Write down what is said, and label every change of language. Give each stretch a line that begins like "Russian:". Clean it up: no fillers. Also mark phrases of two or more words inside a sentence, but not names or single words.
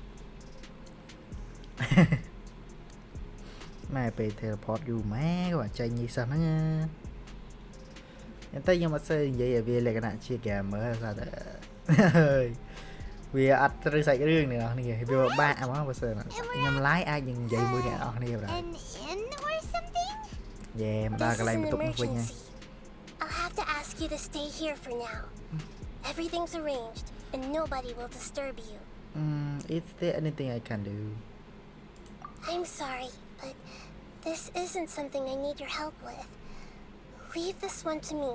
Khmer: ម៉ែពេល teleport យូរម៉ែគាត់ចេញនេះសោះហ្នឹងតែខ្ញុំអត់សូវនិយាយឲ្យវាលក្ខណៈជា gamer ថាតែហើយវាអត់ត្រូវសាច់រឿងនេះអស់នេះវាបាក់ហ្មងបើសិនខ្ញុំ live អាចនឹងនិយាយមួយអ្នកនរគ្នាបាទ
English: An inn or something?
Khmer: យេមកដល់កន្លែង
English: This
Khmer: បន្
English: is
Khmer: ទប់
English: an
Khmer: នោះវិញហើយ
English: emergency. I'll have to ask you to stay here for now. Everything's arranged, and nobody will disturb you. Is there anything I can do I'm sorry, but this isn't something I need your help with. Leave this one to me.